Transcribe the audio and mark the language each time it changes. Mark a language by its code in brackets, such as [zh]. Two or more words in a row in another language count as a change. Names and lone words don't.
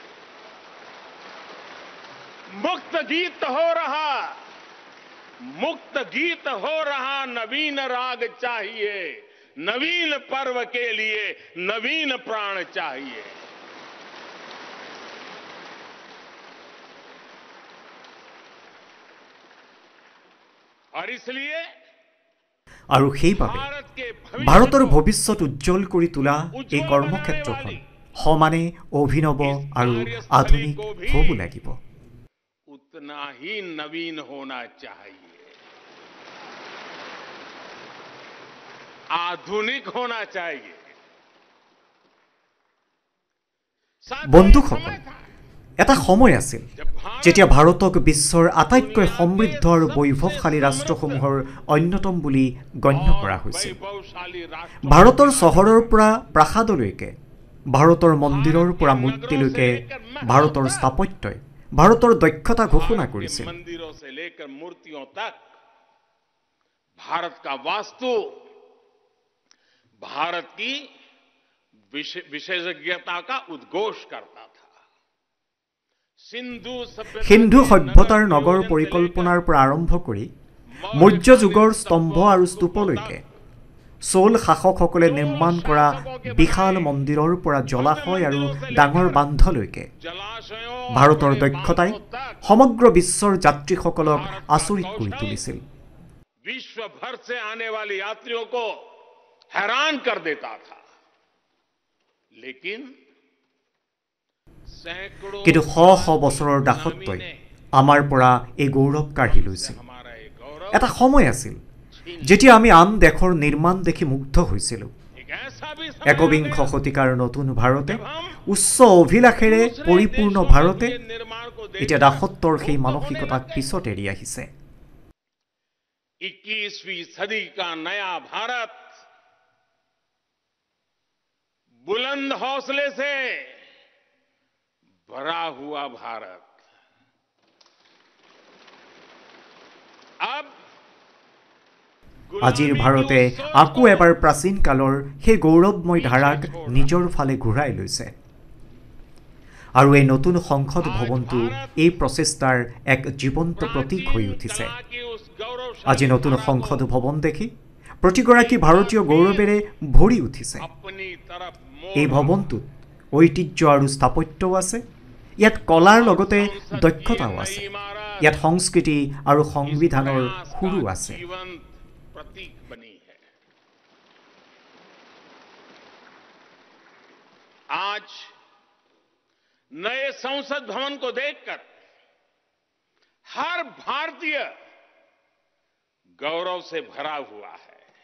[hi] मुक्त गीत हो रहा, मुक्त गीत हो रहा नवीन राग चाहिए, नवीन पर्व के लिए नवीन प्राण चाहिए। और इसलिए [as] আৰু সেইবাবে ভাৰতৰ ভৱিষ্যত উজ্জ্বল কৰি তোলা এই কৰ্মক্ষেত্ৰখন সমানে অভিনৱ আৰু আধুনিক হ'ব লাগিব। [hi] उतना ही नवीन होना चाहिए, आधुनिक होना चाहिए। [as] বন্ধুসকল, এটা সময় আছিল যেতিয়া ভাৰতক বিশ্বৰ আটাইতকৈ সমৃদ্ধ আৰু বৈভৱশালী ৰাষ্ট্ৰসমূহৰ অন্যতম বুলি গণ্য কৰা হৈছিল। ভাৰতৰ চহৰৰ পৰা প্ৰাসাদলৈকে, ভাৰতৰ মন্দিৰৰ পৰা মূৰ্তিলৈকে ভাৰতৰ স্থাপত্যই ভাৰতৰ দক্ষতা ঘোষণা কৰিছিল। [hi] मंदिरों से लेकर मूर्तियों तक भारत का वास्तु भारत की विशेषज्ञता का उद्घोष करता था। [as] সিন্ধু সভ্যতাৰ নগৰ পৰিকল্পনাৰ পৰা আৰম্ভ কৰি মৌৰ্য যুগৰ স্তম্ভ আৰু স্তূপলৈকে চোল শাসকসকলে নিৰ্মাণ কৰা বিশাল মন্দিৰৰ পৰা জলাশয় আৰু ডাঙৰ বান্ধলৈকে ভাৰতৰ দক্ষতাই সমগ্ৰ বিশ্বৰ যাত্ৰীসকলক আচৰিত কৰি তুলিছিল। [hi] विश्व भर से आने वाले यात्रियों को हैरान कर देता था, लेकिन [as] কিন্তু শ শ বছৰৰ দাসত্বই আমাৰ পৰা এই গৌৰৱ কাঢ়ি লৈছিল। এটা সময় আছিল যেতিয়া আমি আন দেশৰ নিৰ্মাণ দেখি মুগ্ধ হৈছিলোঁ। একবিংশ শতিকাৰ নতুন ভাৰতে উচ্চ অভিলাষেৰে পৰিপূৰ্ণ ভাৰতে এতিয়া দাসত্বৰ সেই মানসিকতাক পিছত এৰি আহিছে। 21वीं सदी का नया भारत बुलंद हौसले से भरा हुआ भारत अब আজিৰ ভাৰতে আকৌ এবাৰ প্ৰাচীন কালৰ সেই গৌৰৱময় ধাৰাক নিজৰ ফালে ঘূৰাই লৈছে। আৰু এই নতুন সংসদ ভৱনটো এই প্ৰচেষ্টাৰ এক জীৱন্ত প্ৰতীক হৈ উঠিছে। আজি নতুন সংসদ ভৱন দেখি প্ৰতিগৰাকী ভাৰতীয় গৌৰৱেৰে ভৰি উঠিছে। এই ভৱনটোত ঐতিহ্য আৰু স্থাপত্যও আছে, ইয়াত কলাৰ লগতে দক্ষতাও আছে, ইয়াত সংস্কৃতি আৰু সংবিধানৰ সুৰো আছে। [hi] प्रतीक बनी है। आज नए संसद भवन को देखकर हर भारतीय गौरव से भरा हुआ है।